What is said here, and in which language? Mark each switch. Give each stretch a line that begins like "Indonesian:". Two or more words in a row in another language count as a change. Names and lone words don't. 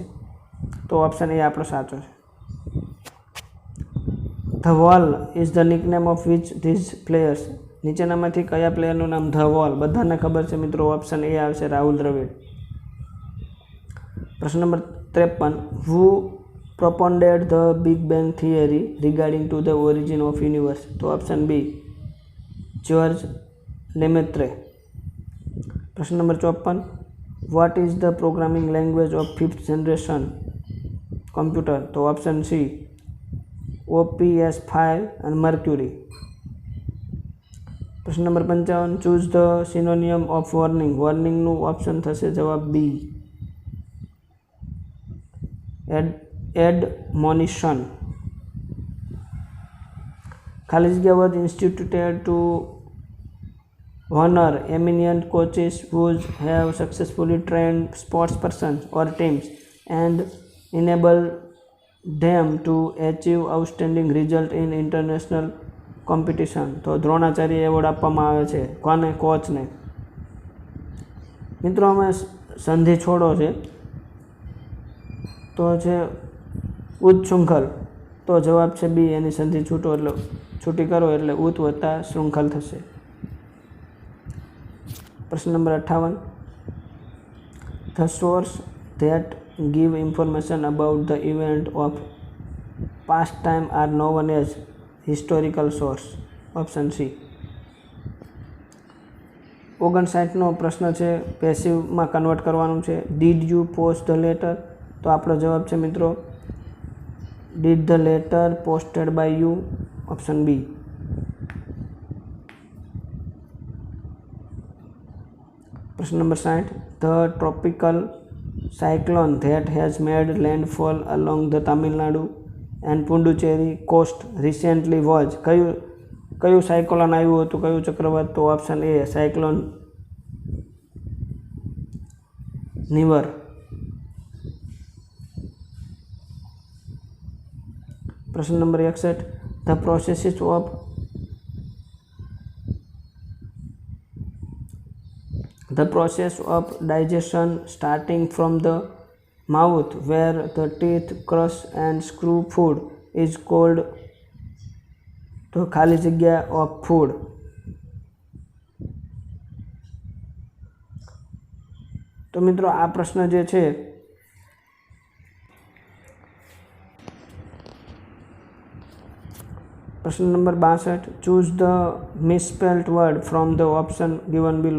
Gujarati: તો ઓપ્શન એ આપણો સાચો છે.
English: The Wall is the nickname of which these players.
Gujarati: નીચેનામાંથી કયા પ્લેયરનું નામ ધ વોલ? બધાને ખબર છે મિત્રો, ઓપ્શન એ આવશે રાહુલ દ્રવિડ. પ્રશ્ન નંબર 53.
English: હુ propounded the Big Bang theory regarding to the origin of universe?
Gujarati: તો ઓપ્શન બી જ્યોર્જ લેમેત્રે. પ્રશ્ન નંબર 54.
English: What is the programming language of 5th generation computer?
Gujarati: તો ઓપ્શન સી OPS5 અને મર્ક્યુરી. પ્રશ્ન નંબર
English: 55. Choose the synonym of warning.
Gujarati: વોર્નિંગનું ઓપ્શન થશે જવાબ બી એડમોનિશન. ખાલી જગ્યા
English: was instituted to honor eminent coaches who have successfully trained sports persons or teams and enabled them to achieve outstanding result in international competition.
Gujarati: તો દ્રોણાચાર્ય એવોર્ડ આપવામાં આવે છે કોને? કોચને. મિત્રો અમે સંધિ છોડો છે તો છે ઉચ્છૃંખલ. તો જવાબ છે બી. એની સંધિ છૂટો એટલે છૂટી કરો એટલે ઉત વત્તા શૃંખલ થશે. પ્રશ્ન નંબર
English: 58, The source that give information about the event of past time are known as historical source.
Gujarati: ઓપ્શન સી. 59નો પ્રશ્ન છે, પેસિવમાં કન્વર્ટ કરવાનું છે.
English: Did you post the letter?
Gujarati: તો આપણો જવાબ છે મિત્રો,
English: Did the letter posted by you?
Gujarati: ઓપ્શન બી. પ્રશ્ન નંબર
English: 60, The tropical cyclone that has made landfall along the Tamil Nadu and Puducherry coast recently was?
Gujarati: કયું સાયક્લોન આવ્યું હતું, કયું ચક્રવાત? તો ઓપ્શન એ, સાયક્લોન નિવર. પ્રશ્ન નંબર
English: 61, The processes of The process of digestion starting from the mouth where the teeth crush and screw food is called the
Gujarati: ખાલી જગ્યા
English: of food.
Gujarati: તો મિત્રો આ પ્રશ્ન જે છે પ્રશ્ન નંબર
English: 62, Choose the misspelled word from the option given below?